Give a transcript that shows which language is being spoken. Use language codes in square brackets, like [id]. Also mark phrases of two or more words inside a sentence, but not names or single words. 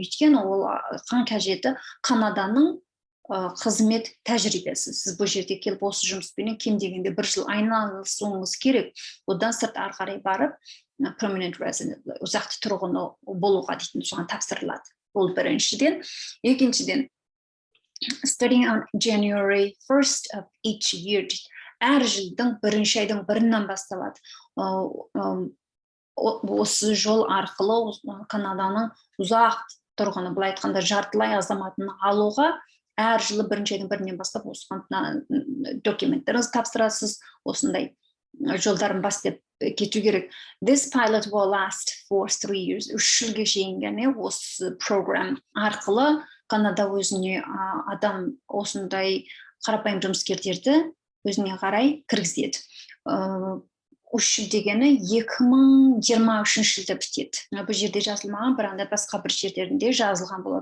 [kk] Өйткені ол қажеті Канаданың қызмет тәжірибесі. Сіз бұл жерде келіп осы жұмыспен кем дегенде 1 жыл айналысуыңыз керек. Одан сырт ары қарай барып, [en] permanent resident, [kk] ұзақты тұрғыны болуға дейтін соған тапсырылады. Ол біріншіден. Екіншіден, [en] starting on January 1st of each year, [kk] әр жылдың 1-ші айдың 1-нен басталады. Осы жол арқылы Канаданың ұзақ тұрғыны, былай айтқанда жартылай азаматын алуға әр жылы бірінші айдың бірінен бастап осыған документтеріңізді тапсырасыз, осындай жолдарын бастап кету керек. [en] This pilot will last for 3 years. [kk] 3 жылға шейін ғана осы программ арқылы Канада өзіне адам осындай қарапайым жұмыскерлерді өзіне қарай кіргізеді. 3 жыл дегені 2023 жылда бітеді. Бұл жерде жазылмаған, бірақ басқа бір жерлерінде жазылған болады.